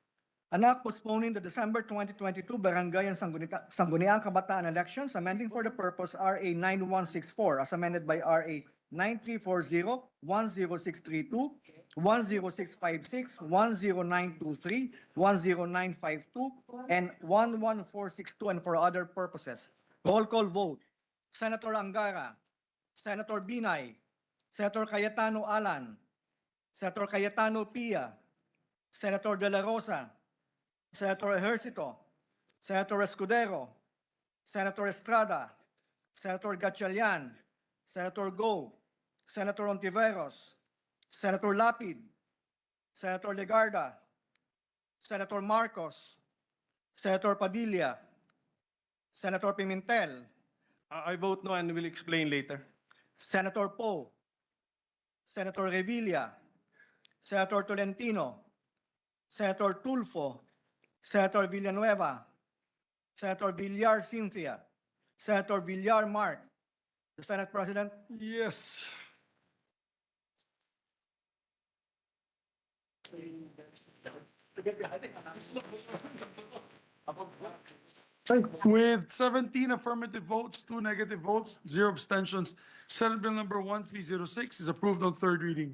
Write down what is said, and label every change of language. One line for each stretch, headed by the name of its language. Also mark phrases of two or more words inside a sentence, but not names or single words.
English: An act postponing the December 2022 Barangay and Sangguniang Kabataan elections, amending for the purpose RA 9164 as amended by RA 9340, 10632, 10656, 10923, 10952, and 11462, and for other purposes. Roll call vote. Senator Angara, Senator Binay, Senator Cayetano Alan, Senator Cayetano Pia, Senator De La Rosa, Senator Ejercito, Senator Escudero, Senator Estrada, Senator Gatchalian, Senator Go, Senator Ontiveros, Senator Lapid, Senator Legarda, Senator Marcos, Senator Padilla, Senator Pimentel, I vote no and will explain later. Senator Poe, Senator Revilla, Senator Tolentino, Senator Tulfo, Senator Villanueva, Senator Villar Cynthia, Senator Villar Mark, The Senate President. Yes. With 17 affirmative votes, 2 negative votes, 0 abstentions, Senate Bill number 1306 is approved on third reading.